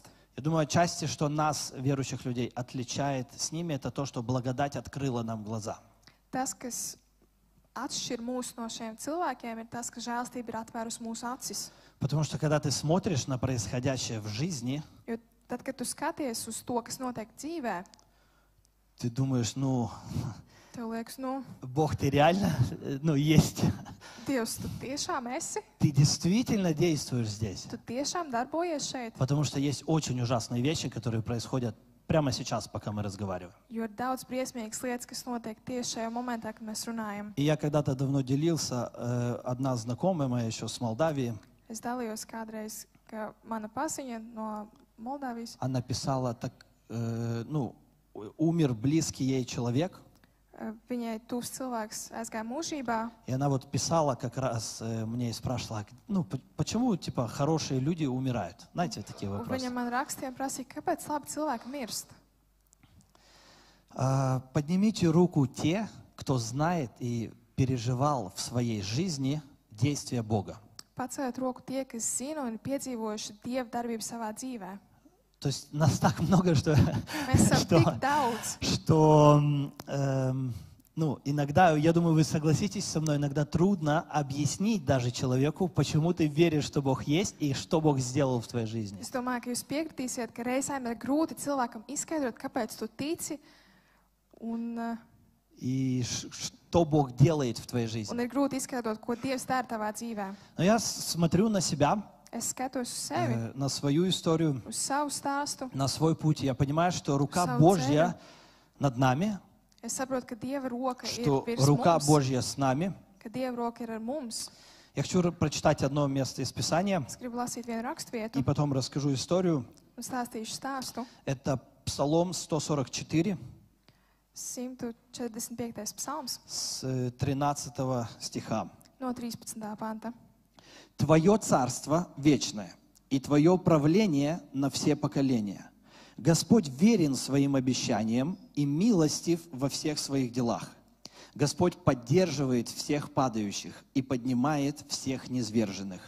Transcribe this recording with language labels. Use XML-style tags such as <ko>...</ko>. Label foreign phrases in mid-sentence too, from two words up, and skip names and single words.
<ru>Я думаю, отчасти, что нас, верующих людей, отличает с ними, это то, что благодать открыла нам глаза.</ru> <lv>Tas, kas atšķir mūs no šiem cilvēkiem, ir tas, ka žēlstība ir atvērusi mūsu acis.</lv> <ru>Потому что, когда ты смотришь на происходящее в жизни,</ru> <lv>Jo tad, kad tu skaties uz to, kas notiek dzīvē,</lv> <ru>ты думаешь,</ru> <lv>tev liekas,</lv> <ru>Бог, ты реально, есть.</ru> <lv>Dievs, tu tiešām esi?</lv> <ru>Ты действительно действуешь здесь.</ru> <lv>Tu tiešām darbojies šeit?</lv> <ru>Потому что есть очень ужасные вещи, которые происходят прямо сейчас, пока мы разговариваем.</ru> <lv>Jo ir daudz briesmīgas lietas, kas notiek tieši šajā momentā, kad mēs runājam.</lv> <ru>И я когда-то давно делился, одна знакомая моя еще с Молдавии,</ru> <lv>Es dalījos kādreiz, ka mana paziņa no Moldāvijas,</lv> <ru>она писала, умер близкий ей человек,</ru> <lv>viņai tuvs cilvēks aizgāja mūžībā,</lv> <ru>и она вот писала как раз мне и спрашивала, почему, хорошие люди умирают? Знаете, такие</ru> <lv>un</lv> <ru>вопросы.</ru> <lv>viņa man rakstīja un prasīja, kāpēc labi cilvēki mirst.</lv> <ru>Поднимите руку те, кто знает и переживал в своей жизни действия Бога.</ru> <lv>Paceliet roku tie, kas zina un ir piedzīvojuši Dieva darbību savā dzīvē.</lv> <ru>То есть нас так много, что,</ru> <lv>Mēs esam tik daudz,</lv> <ru>что иногда, я думаю, вы согласитесь со мной, иногда трудно объяснить даже человеку, почему ты веришь, что Бог есть и что Бог сделал в твоей жизни.</ru> <lv>Es domāju, ka jūs piekritīsiet, ka reizēm ir grūti cilvēkam izskaidrot, kāpēc tu tici un</lv> <ru>и что Бог делает в твоей жизни.</ru> <lv>Un ir grūti izskaidrot, ko Dievs dara tavā dzīvē.</lv> <ru>Но я смотрю на себя,</ru> <lv>Es skatos uz sevi,</lv> <ru>на свою историю,</ru> <lv>uz savu stāstu.</lv> <ru>на свой путь. Я понимаю, что рука</ru> <lv>Savu</lv> <ru>Божья над нами,</ru> <lv>Es saprotu, ka Dieva roka ir</lv> <ru>что</ru> <lv>virs</lv> <ru>рука</ru> <lv>mums,</lv> <ru>Божья с нами.</ru> <lv>ka Dieva roka ir ar mums.</lv> <ru>Я хочу прочитать одно место из Писания,</ru> <lv>Es gribu lasīt vienu</lv> <ru>и</ru> <lv>raksturvietu</lv> <ru>потом расскажу историю.</ru> <lv>un stāstīšu stāstu.</lv> <ru>Это Псалом 144</ru> <lv>145. psalms</lv> <ru>с 13 стиха.</ru> <lv>no 13. panta.</lv> <ru>«Твое царство вечное, и Твое правление на все поколения. Господь верен своим обещаниям и милостив во всех своих делах. Господь поддерживает всех падающих и поднимает всех низверженных.</ru>